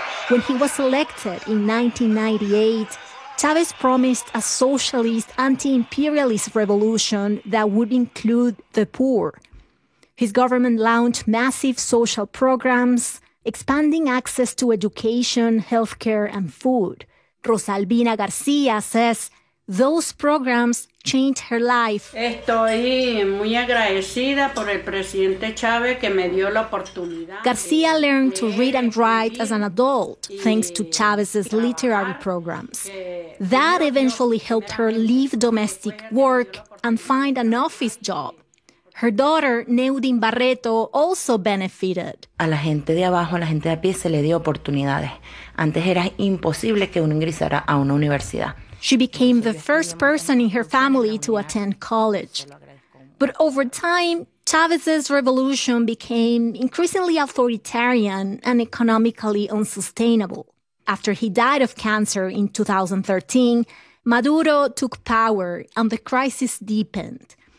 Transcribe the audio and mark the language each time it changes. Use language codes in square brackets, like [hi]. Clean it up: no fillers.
[en] When he was elected in 1998, Chávez promised a socialist, anti-imperialist revolution that would include the poor. His government launched massive social programs, expanding access to education, healthcare, and food. Rosalvina García says those programs changed her life. [es] Estoy muy agradecida por el presidente Chávez que me dio la oportunidad. [en] García learned to read and write as an adult, thanks to Chávez's literary programs. That eventually helped her leave domestic work and find an office job. Her daughter, Neudin Barreto, also benefited. [es] A la gente de abajo, a la gente de a pie, se le dio oportunidades. Antes era imposible que uno ingresara a una universidad. [en] She became the first person in her family to attend college. But over time, Chávez's revolution became increasingly authoritarian and economically unsustainable. After he died of cancer in 2013, Maduro took power and the crisis deepened.